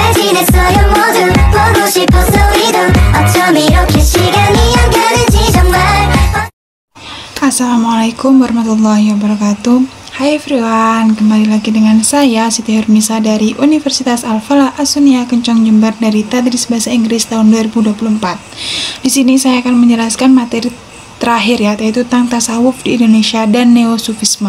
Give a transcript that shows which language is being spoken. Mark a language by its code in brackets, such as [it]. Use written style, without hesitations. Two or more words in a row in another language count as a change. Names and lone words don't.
[ko] 준비됐어요 모두 보고 싶어서 이동 어쩜 이렇게 시간이 안 가는지 정말. [ar] السلام عليكم ورحمة الله وبركاته. [en] Hai everyone, [id] kembali lagi dengan saya Siti Hurmisa dari Universitas Al-Falah As-Sunniyah Kencong Jember dari Tadris Bahasa Inggris tahun 2024. Di sini saya akan menjelaskan materi terakhir yaitu tentang tasawuf di Indonesia dan neosufisme.